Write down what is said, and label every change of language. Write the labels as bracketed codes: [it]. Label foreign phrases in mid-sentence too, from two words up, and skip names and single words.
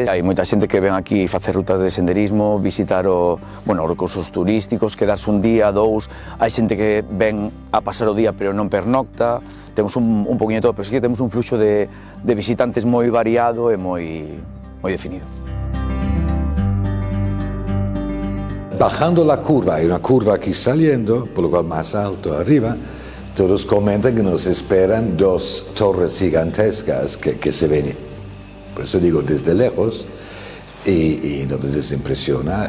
[gl] Hai moita xente que ven aquí facer rutas de senderismo, visitar os recursos turísticos, quedarse un día, dous. Hai xente que ven a pasar o día pero non pernocta. Temos un poquinho de todo, pero sí que temos un fluxo de visitantes moi variado e moi definido. [es] Bajando la curva, hay una curva aquí saliendo, por lo cual más alto arriba, todos comentan que nos esperan dos torres gigantescas que se ven, por eso digo, desde lejos, y entonces impresiona.